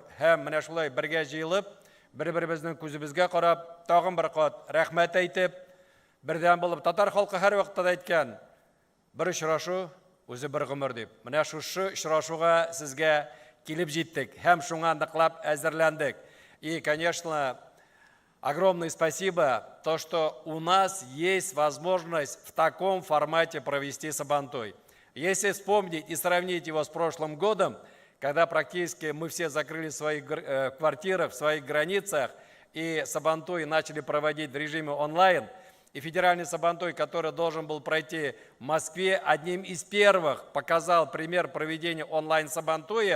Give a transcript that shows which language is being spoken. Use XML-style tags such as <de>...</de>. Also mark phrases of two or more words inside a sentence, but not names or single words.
<tt>Һәм менә шулай бергә җыелып, бер-беребезнең күзебезгә карап, тагын бер кат рәхмәт әйтеп, бердәм булып, татар халкы һәр вакытта да әйткән, бер очрашу үзе бер гомер дип. Менә шушы очрашуга сезгә килеп җиттек, һәм шуңа ныклап әзерләндек.</tt> <ru>И, конечно, огромное спасибо, то, что у нас есть возможность в таком формате провести Сабантуй. Если вспомнить и сравнить его с прошлым годом, когда практически мы все закрыли в своих квартирах, в своих границах, и Сабантуй начали проводить в режиме онлайн, и федеральный Сабантуй, который должен был пройти в Москве, одним из первых показал пример проведения онлайн-Сабантуя.</ru>